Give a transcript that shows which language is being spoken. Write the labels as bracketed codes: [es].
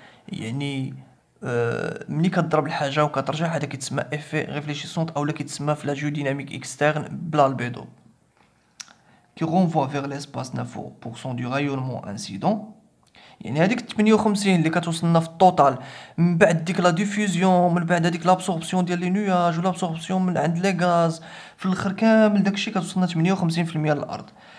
[ar] يعني ملي كضرب الحاجة وكترجع، هذا كيتسمى افي ريفليشيسونت، اولا كيتسمى في لا جيوديناميك اكسترن بالالبيدو. [fr] qui renvoie vers l'espace 9% du rayonnement incident. [ar] يعني هذيك 58 اللي كتوصلنا في التوتال من بعد ديك لا ديفوزيون، من بعد هذيك لابسوربسيون ديال لي نياج ولابسوربسيون من عند لي غاز، في الاخر كامل داكشي كتوصلنا 58% للارض.